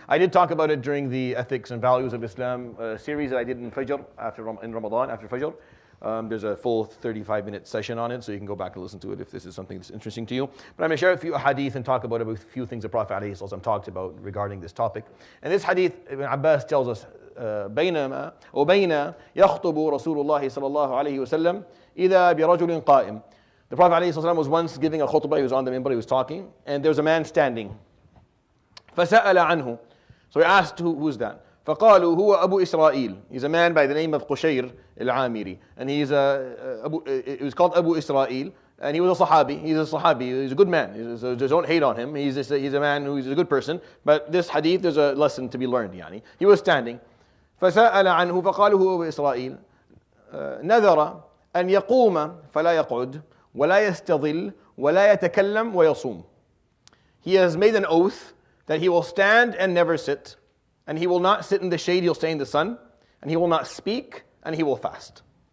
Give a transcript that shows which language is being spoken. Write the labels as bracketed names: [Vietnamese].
[English] I did talk about it during the Ethics and Values of Islam series that I did in Fajr, in Ramadan, after Fajr. There's a full 35-minute session on it, so you can go back and listen to it if this is something that's interesting to you. But I'm going to share a few hadith and talk about a few things the Prophet ﷺ talked about regarding this topic. And this hadith, Ibn Abbas tells us, [Arabic] بينما وبين يخطب رسول الله صلى الله عليه وسلم إذا برجل قائم. [English] The Prophet ﷺ was once giving a khutbah, he was on the minbar, he was talking, and there was a man standing. [Arabic] فسأل عنه. [English] So he asked, who's that? [Arabic] فقالوا هو أبو إسرائيل. [English] He's a man by the name of Qushayr al-Amiri. And he was called Abu Israel, and he was a Sahabi. He's a good man. So just don't hate on him. He's a man who's a good person. But this hadith, there's a lesson to be learned. يعني. He was standing. [Arabic] فسأل عنه فقالوا هو أبو إسرائيل نذر أن يقوم فلا يقعد ولا يستظل ولا يتكلم ويصوم. [English] He has made an oath that he will stand and never sit, and he will not sit in the shade, he'll stay in the sun, and he will not speak, and he will fast.